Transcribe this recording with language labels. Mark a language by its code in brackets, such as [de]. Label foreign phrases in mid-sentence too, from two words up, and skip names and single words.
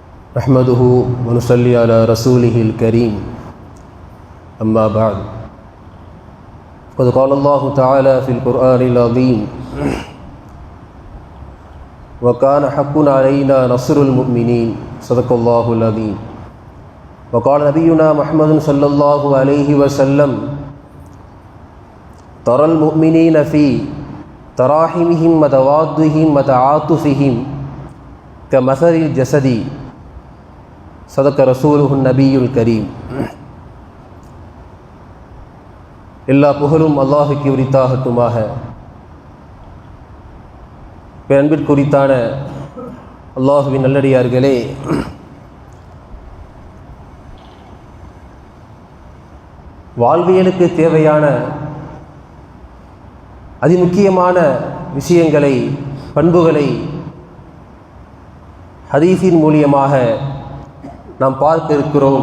[ar] نحمده ونصلي على رسوله الكريم أما بعد قد قال الله تعالى في القرآن العظيم وكان حقا علينا نصر المؤمنين صدق الله العظيم وقال نبينا محمد صلى الله عليه وسلم ترى المؤمنين في تراحمهم وتوادهم وتعاطفهم كمثل الجسد صدق رسوله النبي الكريم. [ta] எல்லா புகழும் அல்லாஹுக்கு உரித்தாகட்டுமாக. அன்பிற்குரித்தான அல்லாஹுவின் நல்லடியார்களே, வாழ்வியலுக்கு தேவையான அதிமுக்கியமான விஷயங்களை, பண்புகளை ஹதீஸின் மூலியமாக நாம் பார்க்க இருக்கிறோம்.